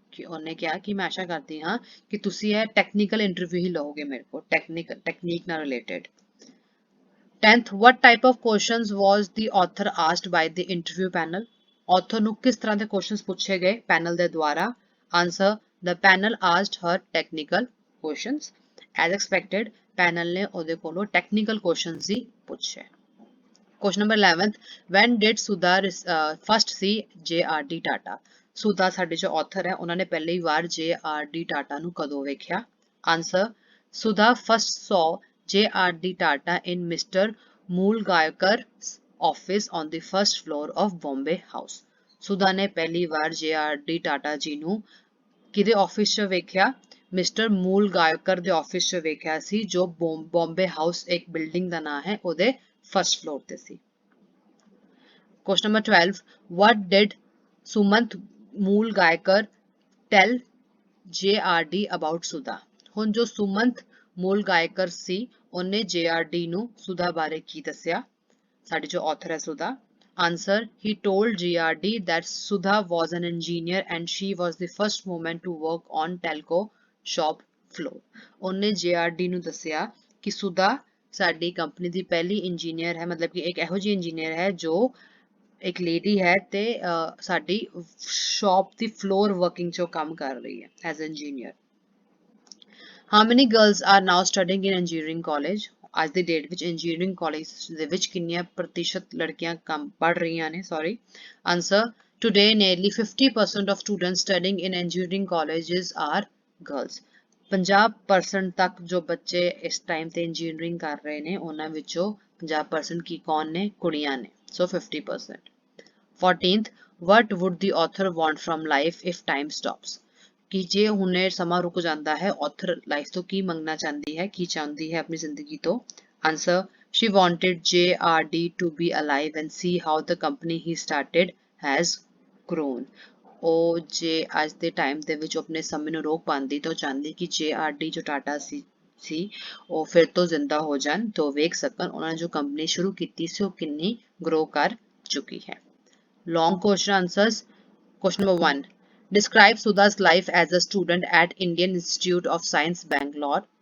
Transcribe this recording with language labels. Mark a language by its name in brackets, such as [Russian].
[Punjabi] कि ਉਹਨੇ ਕਿਹਾ ਕਿ ਮੈਂ ਆਸ਼ਾ ਕਰਦੀ ਹਾਂ ਕਿ ਤੁਸੀਂ ਇਹ ਟੈਕਨੀਕਲ ਇੰਟਰਵਿਊ ਹੀ ਲਓਗੇ ਮੇਰੇ ਕੋਲ ਟੈਕਨੀਕ ਨਾਲ related 10th [English] What type of questions was the author asked by the interview panel? [Punjabi] Author ਨੂੰ ਕਿਸ ਤਰ੍ਹਾਂ ਦੇ ਕੁਐਸਚਨਸ ਪੁੱਛੇ ਗਏ ਪੈਨਲ ਦੇ ਦੁਆਰਾ [English] Answer: The panel asked her technical questions. As expected, [Punjabi] panel ਨੇ ਉਹਦੇ ਕੋਲੋਂ ਟੈਕਨੀਕਲ ਕੁਐਸਚਨਸ ਹੀ ਪੁੱਛੇ [English] Question number 11th When did Sudha first see J.R.D. Tata? [Punjabi] ਸੁਧਾ ਸਾਡੇ ਜੋ ਆਥਰ ਹੈ ਉਹਨਾਂ ਨੇ ਪਹਿਲੀ ਵਾਰ J.R.D. ਟਾਟਾ ਨੂੰ ਕਦੋਂ ਵੇਖਿਆ answer Sudha first [English] saw [Punjabi] J.R.D. [English] Tata in Mr. Moolgaykar's office on the first floor of Bombay House. [Punjabi] ਸੁਧਾ ਨੇ ਪਹਿਲੀ ਵਾਰ J.R.D. ਟਾਟਾ ਜੀ ਨੂੰ ਕਿਹਦੇ ਆਫਿਸ 'ਚ ਵੇਖਿਆ ਮਿਸਟਰ ਮੂਲਗਾਇਕਰ ਦੇ ਆਫਿਸ 'ਚ ਵੇਖਿਆ ਸੀ ਜੋ ਬੰਬੇ ਹਾਊਸ ਇੱਕ ਬਿਲਡਿੰਗ ਦਾ ਨਾਮ ਹੈ ਉਹਦੇ ਫਸਟ ਫਲੋਰ ਤੇ ਸੀ [English] Question number 12 What did Sumant Moolgayakar tell JRD about Sudha? [Punjabi] ਹੁਣ ਜੋ ਸੁਮੰਤ ਮੂਲਗਾਇਕਰ ਸੀ ਉਹਨੇ JRD ਨੂੰ ਸੁਧਾ ਬਾਰੇ ਕੀ ਦੱਸਿਆ ਸਾਡੀ ਜੋ ਆਥਰ ਹੈ ਸੁਧਾ [English] Answer: He told JRD that Sudha was an engineer and she was the first woman to work on telco shop floor. [Punjabi] ਉਹਨੇ JRD ਨੂੰ ਦੱਸਿਆ ਕਿ ਸੁਧਾ ਸਾਡੀ ਕੰਪਨੀ ਦੀ ਪਹਿਲੀ ਇੰਜੀਨੀਅਰ ਹੈ ਮਤਲਬ ਕਿ ਇੱਕ ਇਹੋ ਜਿਹੀ ਇੰਜੀਨੀਅਰ ਹੈ ਜੋ ਇੱਕ ਲੇਡੀ ਹੈ ਤੇ ਸਾਡੀ ਸ਼ਾਪ ਦੀ ਫਲੋਰ ਵਰਕਿੰਗ 'ਚੋਂ ਕੰਮ ਕਰ ਰਹੀ ਹੈ as engineer [English] How many girls are now studying in engineering college? [Punjabi] ਅੱਜ ਦੀ ਡੇਟ ਵਿੱਚ ਇੰਜੀਨੀਅਰਿੰਗ ਕਾਲਜ ਦੇ ਵਿੱਚ ਕਿੰਨੀਆਂ ਪ੍ਰਤੀਸ਼ਤ ਲੜਕੀਆਂ ਕੰਮ ਪੜ੍ਹ ਰਹੀਆਂ ਨੇ [English] Answer: Today nearly 50% of students studying in engineering colleges are girls. [Punjabi] 50% ਤੱਕ ਜੋ ਬੱਚੇ ਇਸ ਟਾਈਮ ਤੇ ਇੰਜੀਨੀਅਰਿੰਗ ਕਰ ਰਹੇ ਨੇ ਉਹਨਾਂ ਵਿੱਚੋਂ 50% ਕੀ ਕੌਣ ਨੇ ਕੁੜੀਆਂ ਨੇ [English] So 50%. 14th What would the author want from life if time stops? [Punjabi] ਕਿ ਜੇ ਹੁਣੇ ਸਮਾਂ ਰੁਕ ਜਾਂਦਾ ਹੈ author life ਤੋਂ ਕੀ ਮੰਗਣਾ ਚਾਹੁੰਦੀ ਹੈ ਕੀ ਚਾਹੁੰਦੀ ਹੈ ਆਪਣੀ ਜ਼ਿੰਦਗੀ ਤੋਂ [English] Answer: She wanted JRD to be alive and see how the company he started has grown. [Punjabi] ਉਹ ਜੇ ਅੱਜ ਦੇ ਟਾਈਮ ਦੇ ਵਿੱਚ ਆਪਣੇ ਸਮੇਂ ਨੂੰ ਰੋਕ ਪਾਉਂਦੀ ਤਾਂ ਚਾਹੁੰਦੀ ਕਿ JRD ਜੋ ਟਾਟਾ ਸੀ ਉਹ ਫਿਰ ਤੋਂ ਜ਼ਿੰਦਾ ਹੋ ਜਾਣ ਤੋਂ ਵੇਖ ਸਕਣ ਉਹਨਾਂ ਨੇ ਜੋ ਕੰਪਨੀ ਸ਼ੁਰੂ ਕੀਤੀ ਸੀ ਉਹ ਕਿੰਨੀ ਗਰੋ ਕਰ ਚੁੱਕੀ ਹੈ [English] Long question answers Question number 1 Describe Sudha's life as a student at Indian Institute of Science Bangalore